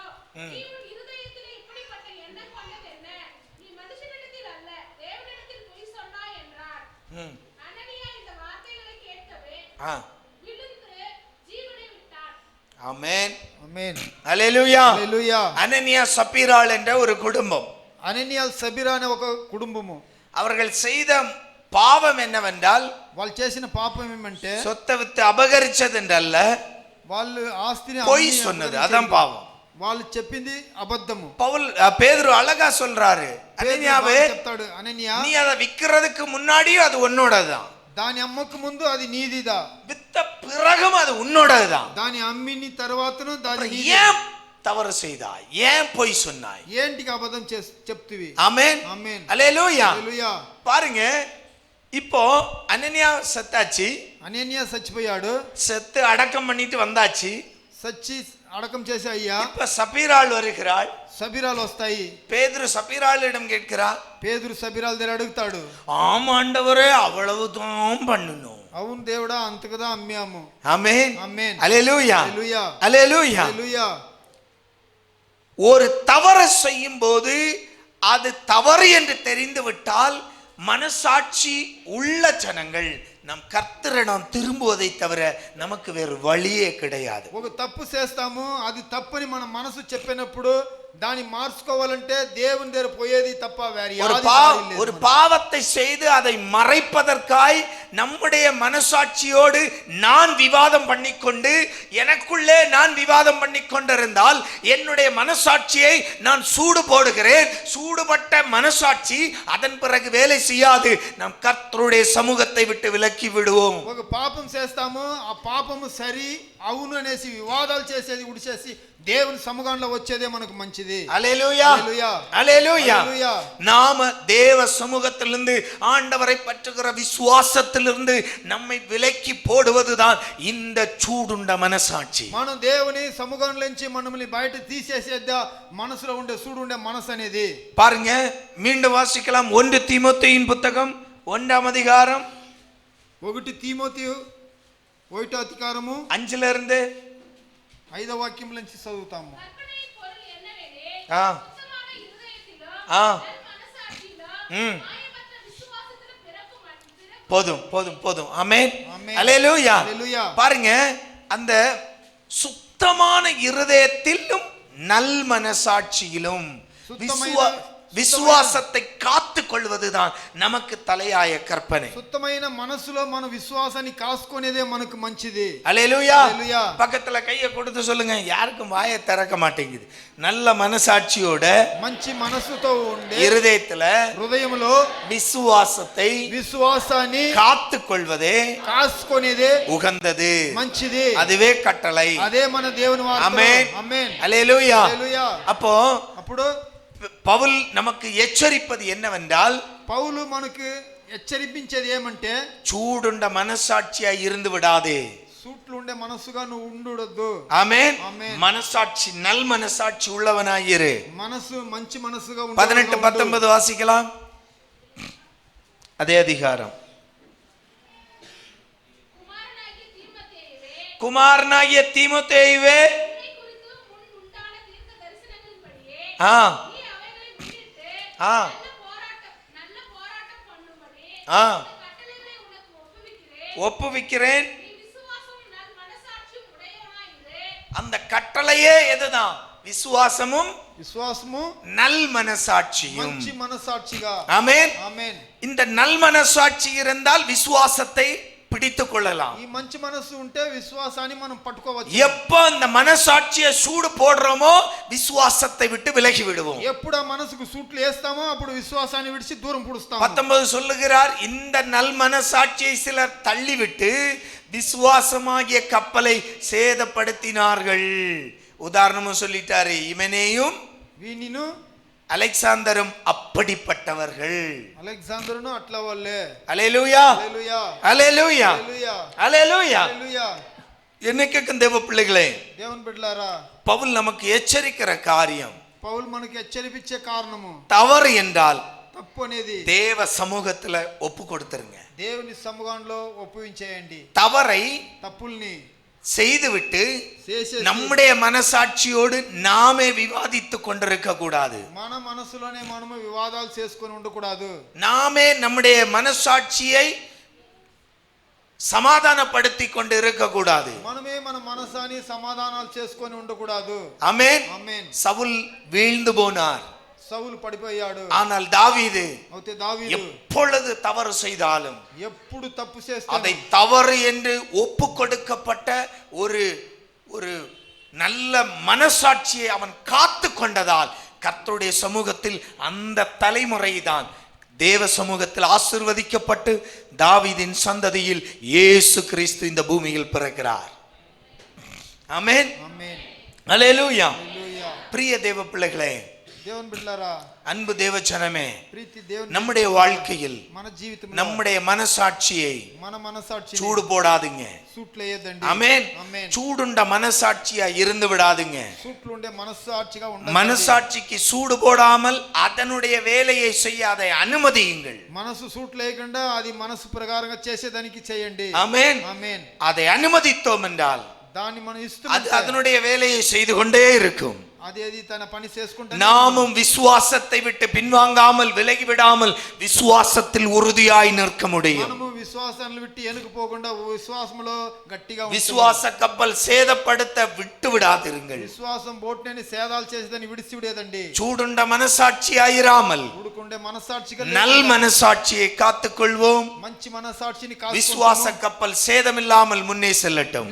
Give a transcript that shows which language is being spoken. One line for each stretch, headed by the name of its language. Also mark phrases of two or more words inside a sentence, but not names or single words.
Tamil: நீ உன் இருதயத்திலே இப்படிப்பட்ட எண்ணம் கொண்டதென்ன? நீ மனுஷனிடத்தில் அல்ல, தேவனிடத்தில் பொய் சொன்னாய் என்றார். அனனியா இந்த வார்த்தைகளை கேட்கவே விழுந்து ஜீவனை விட்டான். ஆமென்.
Telugu: ఆమేన్.
Tamil: அல்லேலூயா.
Telugu: హల్లెలూయా.
Tamil: அனனியா சப்பீராள் என்ற ஒரு குடும்பம்.
Telugu: అననీయాల్ సబీరా అనే ఒక కుటుంబము.
Tamil: அவர்கள் செய்த பாவம் என்னவென்றால்,
Telugu: వాళ్ళు చేసిన పాపం ఏమంటే,
Tamil: சொத்தை வித்து அபகரிச்சது என்றல்ல,
Telugu: వాళ్ళు ఆస్తిని
Tamil: பொய்
Telugu: అమ్మి
Tamil: சொன்னது
Telugu: అబద్ధం
Tamil: அதான்
Telugu: చెప్పి-
Tamil: பாவம்.
Telugu: వాళ్ళు చెప్పింది అబద్ధము.
Tamil: பேதுரு அழகா சொல்றாரு, அனனியாவே
Telugu: పేతురు చెప్తాడు, అననీయ
Tamil: நீ அதை விக்கிறதுக்கு முன்னாடியும் அது உன்னோடதுதான்,
Telugu: దాని అమ్మకు ముందు అది నీదిదా,
Tamil: வித்த பிறகும் அது உன்னோடதுதான்.
Telugu: దాని అమ్మిన తర్వాతను దాని
Tamil: அப்புறம்
Telugu: నీది.
Tamil: ஏன் தவறு செய்தாய், ஏன் பொய் சொன்னாய்?
Telugu: ఏంటికి అబద్ధం చెప్తివి?
Tamil: ஆமென்
Telugu: ఆమేన్.
Tamil: அல்லேலூயா.
Telugu: హల్లెలూయా.
Tamil: பாருங்க, இப்போ அனனியா செத்தாச்சு,
Telugu: అననీయ చచ్చిపోయాడు,
Tamil: செத்து அடக்கம் பண்ணிட்டு வந்தாச்சு.
Telugu: సచ్చి అడకం చేసే అయ్యా,
Tamil: இப்ப சபீராள் வருகிறாள்.
Telugu: సబిరాలు వస్తాయి.
Tamil: பேதுரு சபீராளிடம் கேட்கிறார்,
Telugu: పేతురు సబిరాల దగ్గర అడుగుతాడు,
Tamil: ஆமாண்டவரே அவ்வளவுதான் பண்ணணும்.
Telugu: అవును దేవుడా అంతకదా అమ్మాము.
Tamil: ஆமென்
Telugu: ఆమేన్.
Tamil: அல்லேலூயா
Telugu: హల్లెలూయా.
Tamil: அல்லேலூயா.
Telugu: హల్లెలూయా.
Tamil: ஒரு தவறு செய்யும் போது அது தவறு என்று தெரிந்து விட்டால் மனசாட்சி உள்ள ஜனங்கள் நம் கர்த்தரிடம் திரும்புவதை தவிர நமக்கு வேறு வழியே கிடையாது.
Telugu: ఒక తప్పు చేస్తాము, అది తప్పని మన మనసు చెప్పినప్పుడు దాన్ని మార్చుకోవాలంటే దేవుని దగ్గర పోయేది తప్ప వేరే
Tamil: ஒரு பாவத்தை செய்து அதை மறைப்பதற்காய் நம்முடைய மனசாட்சியோடு நான் விவாதம் பண்ணிக்கொண்டு எனக்குள்ளே நான் விவாதம் பண்ணிக்கொண்டிருந்தால் என்னுடைய மனசாட்சியை நான் சூடு போடுகிறேன். சூடுபட்ட மனசாட்சி அதன் பிறகு வேலை செய்யாது. நாம் கர்த்தருடைய சமூகத்தை விட்டு விலக்கி விடுவோம்.
Telugu: ఒక పాపం చేస్తాము, ఆ పాపము సరి అవును అనేసి వివాదాలు చేసేది ఉడిచేసి దేవుని సముఖంలో వచ్చేదే మనకు మంచిది.
Tamil: அல்லேலூயா
Telugu: హల్లెలూయా.
Tamil: அல்லேலூயா.
Telugu: హల్లెలూయా.
Tamil: நாம தேவ சமூகத்திலிருந்து ஆண்டவரை பற்றுகிற விசுவாசத்திலிருந்து நம்மை விலக்கி போடுவதுதான் இந்த சூடுண்ட மனசாட்சி.
Telugu: మనం దేవుని సముఖంలో నుంచి మనల్ని బయట తీసేసేద్దా మనసులో ఉండే సూడు ఉండే మనసు అనేది.
Tamil: பாருங்க, மீண்டும் வாசிக்கலாம். 1 தீமோத்தேயுவின் புத்தகம் 1ஆம் அதிகாரம்
Telugu: 1 తీమోతేయు 1వ అధికారము
Tamil: 5ல இருந்து
Telugu: 5వ వాక్యం నుంచి చదువుతాము.
Tamil: கற்பனையின் பொருள் என்னவெனில், ஆ. சுத்தமான இருதயத்திலும், ஆ. நல்மனசாட்சியிலும், ம். மாயமற்ற விசுவாசத்திலும் பிறக்கும் போதும் போதும் போதும். ஆமென் ஆமென். அல்லேலூயா. அல்லேலூயா. பாருங்க, அந்த சுத்தமான இருதயத்திலும் நல் மனசாட்சியிலும் விசுவாசத்தை காத்து கொள்வதுதான் நமக்கு தலையாய கற்பனை.
Telugu: சுத்தమైన మనసులో మన విశ్వాసాన్ని కాసుకునేదే మనకు మంచిది.
Tamil: அல்லேலூயா. அல்லேலூயா. பக்கத்துல கையை கொடுத்து சொல்லுங்க, யாருக்கும் வாயை திறக்க மாட்டேங்குது. நல்ல மனசாட்சியோட
Telugu: మంచి మనసుతో ఉండే
Tamil: இருதயத்துல
Telugu: హృదయంలో
Tamil: விசுவாசத்தை
Telugu: విశ్వాసాన్ని
Tamil: காத்து கொள்வதே
Telugu: కాసుకునేదే
Tamil: உகந்தது,
Telugu: మంచిది.
Tamil: அதுவே கட்டளை.
Telugu: అదే మన దేవుని వాక్యం.
Tamil: ஆமென்
Telugu: ఆమేన్.
Tamil: அல்லேலூயா.
Telugu: హల్లెలూయా.
Tamil: அப்போ
Telugu: అప్పుడు
Tamil: பவுல் நமக்கு எச்சரிப்பது என்னவென்றால்,
Telugu: పౌలు మనకు హెచ్చరించేది ఏమంటే,
Tamil: சூடுண்ட மனசாட்சியா இருந்து விடாதே.
Telugu: సూట్లు ఉండే మనసుగా నువ్వు ఉండొద్దు.
Tamil: ஆமென். ஆமென். மனசாட்சி நல் மனசாட்சி உள்ளவனாயிரு.
Telugu: మనసు మంచి మనసుగా
Tamil: 18 19 வாசிக்கலாம். அதே அதிகாரம். குமாரனாகிய தீமோத்தேயுவே, உன்னை குறித்து முன் உண்டான தீர்க்க தரிசனங்களின்படியே ஆ நீ அவைகளை விட்டுட்டு ஆ நல்ல போராட்டம் பண்ணும்படி ஆ இந்த கட்டளைகளை உனக்கு ஒப்புவிக்கிறேன். ஒப்புவிக்கிறேன். நீ விசுவாசமும் நல் மனசாட்சியும் உடையவனாயிரு. அந்த கட்டளையே எதுதான்? விசுவாசமும்
Telugu: విశ్వాసము
Tamil: நல் மனசாட்சியும்.
Telugu: మంచి మనసాక్షిగా.
Tamil: ஆமென்.
Telugu: ఆమేన్.
Tamil: இந்த நல் மனசாட்சி இருந்தால் விசுவாசத்தை பிடித்துக் கொள்ளலாம்.
Telugu: ఈ మంచి మనసు ఉంటే విశ్వాసాన్ని మనం పట్టుకోవచ్చు.
Tamil: எப்போ இந்த மனசாட்சியை சூடு போடுறோமோ விசுவாசத்தை விட்டு விலகி விடுவோம்.
Telugu: ఎప్పుడు ఆ మనసుకు సూట్లు వేస్తామో అప్పుడు విశ్వాసాన్ని విడిచి దూరం పుడుస్తాము.
Tamil: 19 சொல்லுகிறார், இந்த நல் மனசாட்சியை சிலர் தள்ளிவிட்டு விசுவாசமாகிய கப்பலை சேதப்படுத்தினார்கள். உதாரணமும் சொல்லிட்டாரு, இவனேயும்
Telugu: వీనిను
Tamil: அலெக்சாந்தரும் அப்படிப்பட்டவர்கள்.
Telugu: అలెగ్జాండరును అట్లా వాళ్ళే.
Tamil: அல்லேலூயா
Telugu: హల్లెలూయా.
Tamil: அல்லேலூயா
Telugu: హల్లెలూయా.
Tamil: அல்லேலூயா.
Telugu: హల్లెలూయా.
Tamil: என்னைக்கும் தேவ பிள்ளைகளே,
Telugu: దేవుని బిడ్డలారా,
Tamil: பவுல் நமக்கு எச்சரிக்கிற காரியம்,
Telugu: పౌలు మనకి హెచ్చరిపించే కారణము
Tamil: தவறு என்றால்
Telugu: తప్పు అనేది
Tamil: தேவ சமூகத்துல ஒப்பு கொடுத்துருங்க.
Telugu: దేవుని సముఖంలో ఒప్పించేయండి.
Tamil: தவறை
Telugu: తప్పుల్ని
Tamil: செய்துவிட்டு
Telugu: చేసేసి
Tamil: நம்முடைய மனசாட்சியோடு நாமே விவாதித்துக் கொண்டிருக்க கூடாது.
Telugu: మన మనసులోనే మనము వివాదాలు చేసుకొని ఉండకూడదు.
Tamil: நாமே நம்முடைய மனசாட்சியை சமாதானப்படுத்தி கொண்டு இருக்க கூடாது.
Telugu: మనమే మన మనసాన్ని సమాధానాలు చేసుకొని ఉండకూడదు.
Tamil: ஆமென்.
Telugu: ఆమేన్.
Tamil: சவுல் வீழ்ந்து போனார்,
Telugu: సౌలు పడిపోయాడు.
Tamil: ஆனால் தாவீது
Telugu: అయితే దావీదు
Tamil: எப்பொழுது தவறு செய்தாலும்
Telugu: ఎప్పుడు తప్పు
Tamil: அதை
Telugu: చేస్తాడు
Tamil: தவறு என்று ஒப்பு கொடுக்கப்பட்ட ஒரு ஒரு நல்ல மனசாட்சியை அவன் காத்து கொண்டதால் கர்த்தருடைய சமூகத்தில் அந்த தலைமுறை தான் தேவ சமூகத்தில் ஆசீர்வதிக்கப்பட்டு தாவீதின் சந்ததியில் இயேசு கிறிஸ்து இந்த பூமியில் பிறக்கிறார். ஆமென். ஆமென். அல்லேலூயா. ஹalleluya. பிரிய தேவ பிள்ளைகளே,
Telugu: దేవుని బిడ్డలారా,
Tamil: அன்பு தேவ ஜனமே,
Telugu: ప్రీతి దేవుని
Tamil: நம்முடைய வாழ்க்கையில்
Telugu: మన జీవితంలో
Tamil: நம்முடைய மனசாட்சியை
Telugu: మన మనసాక్షిని
Tamil: சூடு போடாதீங்க.
Telugu: సూట్లు వేయద్దండి.
Tamil: ஆமென்.
Telugu: ఆమేన్.
Tamil: சூடுண்ட மனசாட்சியா இருந்து விடாதீங்க.
Telugu: సూట్లు ఉండే మనసాక్షిగా ఉండాలి.
Tamil: மனசாட்சிக்கு சூடு போடாமல் அதனுடைய வேலையை செய்ய அதை அனுமதியுங்கள்.
Telugu: మనసు సూట్లు వేయకుండా అది మనసు ప్రకారంగా చేసేదానికి చేయండి.
Tamil: ஆமென்.
Telugu: ఆమేన్.
Tamil: அதை அனுமதித்தோம் என்றால்
Telugu: దాన్ని మనం
Tamil: அது
Telugu: ఇస్తుంటే
Tamil: அதனுடைய வேலையை செய்து கொண்டே இருக்கும்.
Telugu: అది తన పని చేసుకుంటా
Tamil: நாமும் விசுவாசத்தை விட்டு பின்வாங்காமல் விலகி விடாமல் விசுவாசத்தில் உறுதியாய் நிற்க முடியும்.
Telugu: మనము విశ్వాసాన్ని విట్టి వెనుక పోకుండా విశ్వాసములో గట్టిగా ఉండాలి.
Tamil: விசுவாச கப்பல் சேதப்படுத்த விட்டு விடாதிருங்கள்.
Telugu: విశ్వాసం బోట్ని సేదాలు చేసేదని విడిచి విడేదండి.
Tamil: சூடுண்ட மனசாட்சி ஆயிராமல்
Telugu: ఉడుకుండే మనసాక్షిగా
Tamil: நல் மனசாட்சியை காத்துக்கொள்வோம்.
Telugu: మంచి మనసాక్షిని
Tamil: விசுவாச
Telugu: కాసుకుంటాము.
Tamil: கப்பல் சேதமில்லாமல் முன்னே செல்லட்டும்.